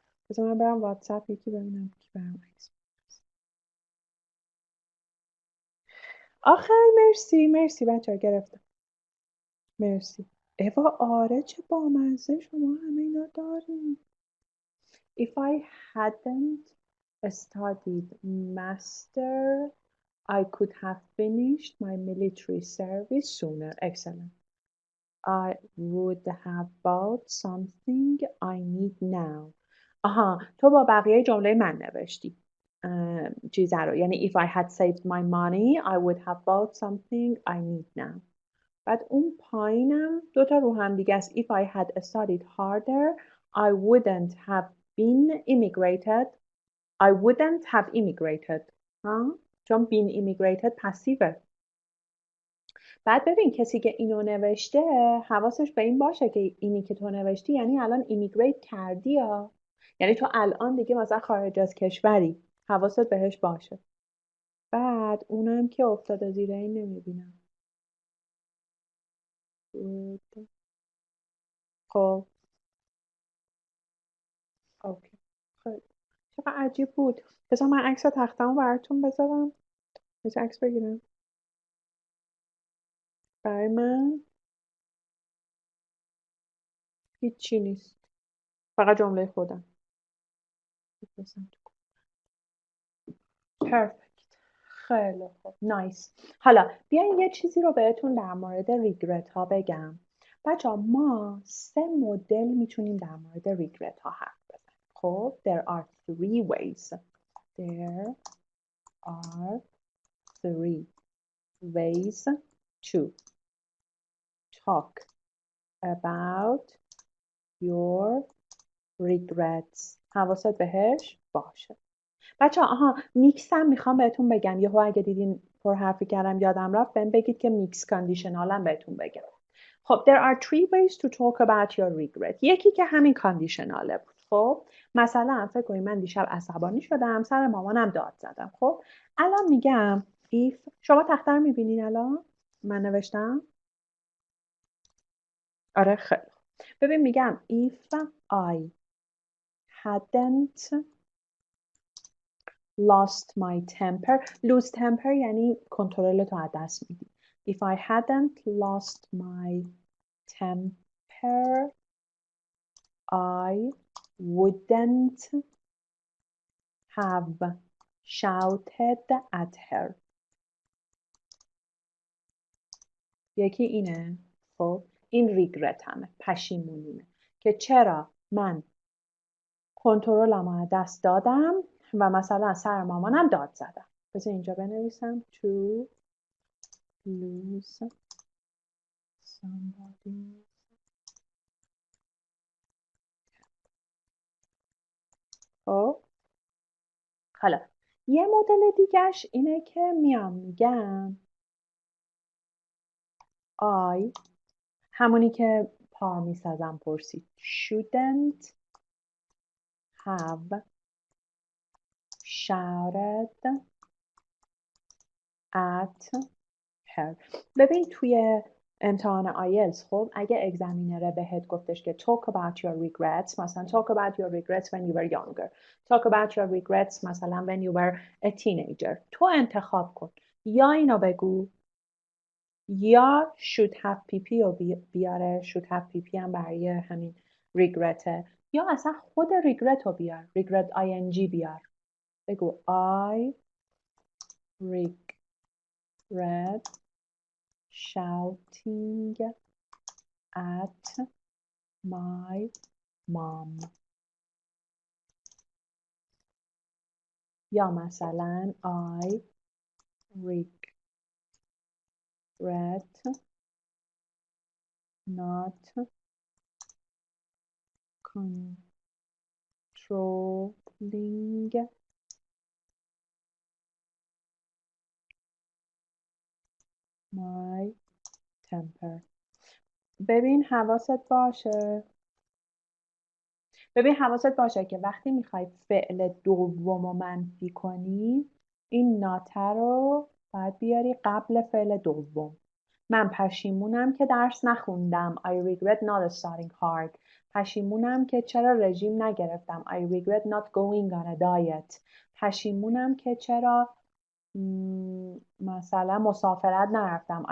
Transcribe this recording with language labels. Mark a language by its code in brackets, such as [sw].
[fa] بذار من برم واتساپ یکی ببینم کی برام عکس. آخه مرسی بچه ها گرفتم. مرسی. اوا آره چه بامزه شما همه اینا داریم. [en] If I hadn't studied master I could have finished my military service sooner. Excellent. I would have bought something I need now. [fa] آها تو با بقیه جمله من نوشتی چیزه رو یعنی [en] if I had saved my money I would have bought something I need now. [fa] بعد اون پایینم دوتا رو هم دیگه است. [en] If I had studied harder I wouldn't have been immigrated. I wouldn't have immigrated. [fa] ها؟ چون [en] been immigrated [fa] پسیوه. بعد ببین کسی که اینو نوشته حواسش به این باشه که اینی که تو نوشتی یعنی الان ایمیگریت کردی یا یعنی تو الان دیگه مثلا خارج از کشوری. حواست بهش باشه. بعد اونم که افتاده زیر این نمیبینم. خب اوکی. خیلی چقدر عجیب بود. بذار من عکس تختمو براتون بذارم. بذار عکس بگیرم برای من. هیچی نیست، فقط جمله خودم. پرفکت. خیلی خوب. نایس. حالا بیاین یه چیزی رو بهتون در مورد ریگرت ها بگم. بچه ها ما 3 مدل میتونیم در مورد ریگرت ها حرف بزنیم. خب [en] there are 3 ways. There are 3 ways to talk about your regrets. [fa] حواست بهش باشه. بچه ها میکس هم میخوام بهتون بگم. یهو اگه دیدین پر حرفی کردم یادم رفت بهم بگید که میکس کاندیشنال هم بهتون بگم. خب [en] there are 3 ways to talk about your regret. [fa] یکی که همین کاندیشناله بود. خب مثلا فکر کنید من دیشب عصبانی شدم، سر مامانم داد زدم. خب الان میگم if. شما تخته رو میبینین الان من نوشتم؟ آره خیلی. ببین میگم [en] if I hadn't lost my temper. lose temper [fa] یعنی کنترل تو از دست میدی. [en] If I hadn't lost my temper I wouldn't have shouted at her. [fa] یکی اینه. خب این ریگرتمه، پشیمونیمه که چرا من کنترلم رو از دست دادم و مثلا سر مامانم داد زدم. بذار اینجا بنویسم [en] to lose somebody. [fa] خب حالا یه مدل دیگهش اینه که میام میگم I همونی که پا میسازم پرسید [en] shouldn't have shouted at her. [fa] ببین توی امتحان آیلتس خب اگه اگزمینره بهت گفتش که [en] talk about your regrets، مثلا talk about your regrets when you were younger، talk about your regrets مثلا when you were a teenager، [fa] تو انتخاب کن یا اینو بگو یا should have pp رو بیاره. [en] should have pp [fa] هم برای همین regretه، یا اصلا خود regret رو بیار. [en] regret ing [fa] بیار. بگو [en] I regret shouting at my mom. [fa] یا مثلا [en] I regret not controlling my temper. [fa] ببین حواست باشه که وقتی میخوای فعل دوم رو منفی کنی این ناته رو باید بیاری قبل فعل دوم. من پشیمونم که درس نخوندم. [en] I regret not studying hard. [fa] پشیمونم که چرا رژیم نگرفتم. [en] I regret not going on a diet. [fa] پشیمونم که چرا مثلا مسافرت نرفتم.